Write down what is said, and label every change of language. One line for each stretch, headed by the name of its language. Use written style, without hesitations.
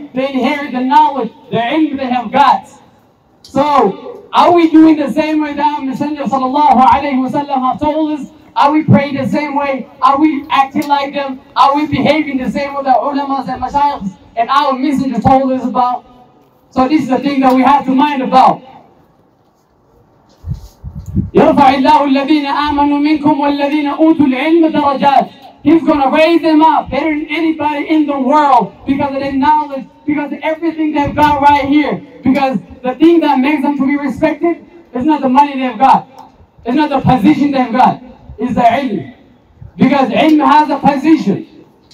English: They inherit the knowledge, the ilm they have got. So, are we doing the same way that our Messenger sallallahu alayhi wa sallam have told us? Are we praying the same way? Are we acting like them? Are we behaving the same way that ulamas and mashayikhs and our messenger told us about? So this is the thing that we have to mind about.
Arabic: يرفع الله الذين آمنوا منكم والذين أوتوا العلم درجات.
English: He's going to raise them up better than anybody in the world because of their knowledge, because of everything they've got right here. Because the thing that makes them to be respected is not the money they've got. It's not the position they've got. It's the ilm. Because ilm has a position.